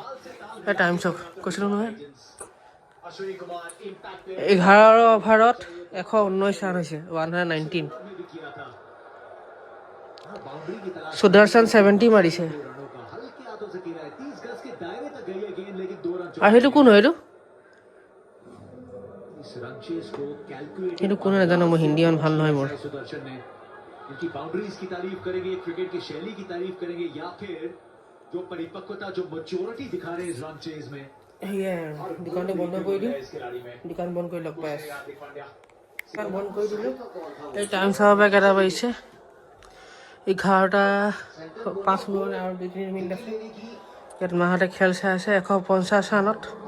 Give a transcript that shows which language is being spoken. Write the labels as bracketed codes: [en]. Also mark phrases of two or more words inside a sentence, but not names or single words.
[as] এই টাইম চাওক, কৈছিলোঁ নহয়, 11 অভাৰত 119 ৰান হৈছে, 119। সুদৰ্শন 70 মাৰিছে। আৰু সেইটো কোন হয়? সেইটো কোন নাজানো, মই হিন্দী ইমান ভাল নহয় মোৰ। [hi] इनकी बाउंड्रीज की तारीफ करेंगे, क्रिकेट की शैली की तारीफ करेंगे, या फिर जो परिपक्वता, जो मैच्योरिटी दिखा रहे हैं इस रन चेज में। [as] দোকানটো বন্ধ কৰি দিওঁ, দোকান বন্ধ কৰি লগ পাই আছোঁ, বন্ধ কৰি দিলোঁ। এই টাইম চাব পৰা কেইটা বাজিছে, 11:05 আৰু 2-3 মিনিট আছে। ইয়াত মাহঁতে খেল চাই আছে, 150 ৰানত।